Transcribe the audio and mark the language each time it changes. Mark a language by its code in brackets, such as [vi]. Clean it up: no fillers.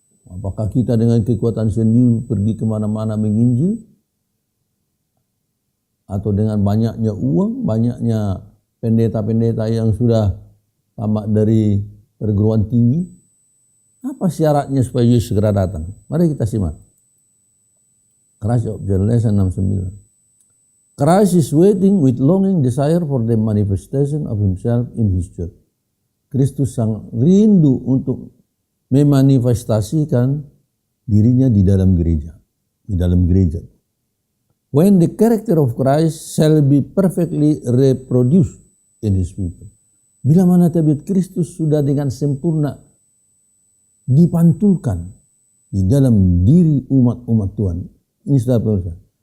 [id] Apakah kita dengan kekuatan sendiri pergi kemana-mana menginjil? Atau dengan banyaknya uang, banyaknya pendeta-pendeta yang sudah tamat dari perguruan tinggi? Apa syaratnya supaya Yesus segera datang? Mari kita simak. [en] Christ of Revelation 6:9. Christ is waiting with longing desire for the manifestation of himself in his church. [id] Kristus sangat rindu untuk memanifestasikan dirinya di dalam gereja. Di dalam gereja. [en] When the character of Christ shall be perfectly reproduced in his people. [id] Bila mana tabiat Kristus sudah dengan sempurna dipantulkan di dalam diri umat-umat Tuhan. Ini sudah pemirsa.